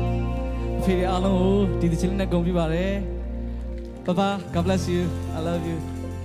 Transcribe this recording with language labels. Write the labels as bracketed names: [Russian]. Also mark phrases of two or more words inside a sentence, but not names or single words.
[Burmese] Phi အားလုံးကိုဒီသချင်းနဲ့ဂုဏ်ပြုပါတယ် [English] Bye bye God bless you I love you